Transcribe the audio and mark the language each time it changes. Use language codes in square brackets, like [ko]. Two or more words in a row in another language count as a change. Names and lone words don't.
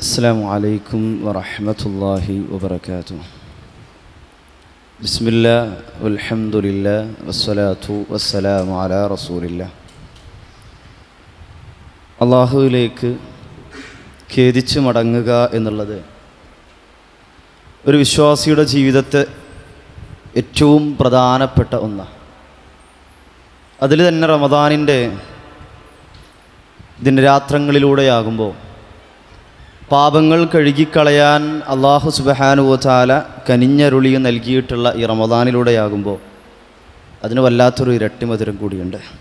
[ar] السلام عليكم ورحمة الله وبركاته. بسم الله والحمد لله والصلاة والسلام على رسول الله. [ml] അള്ളാഹുവിലേക്ക് ഖേദിച്ച് മടങ്ങുക എന്നുള്ളത് ഒരു വിശ്വാസിയുടെ ജീവിതത്തെ ഏറ്റവും പ്രധാനപ്പെട്ട ഒന്നാണ്. അതിൽ തന്നെ റമദാനിൻ്റെ ദിനരാത്രങ്ങളിലൂടെയാകുമ്പോൾ പാപങ്ങൾ കഴുകിക്കളയാൻ അള്ളാഹു [ar] سبحانه وتعالى [ml] കനിഞ്ഞരുളി നൽകിയിട്ടുള്ള ഈ റമദാനിലൂടെയാകുമ്പോൾ അതിന് വല്ലാത്തൊരു ഇരട്ടി മധുരം കൂടിയുണ്ട്.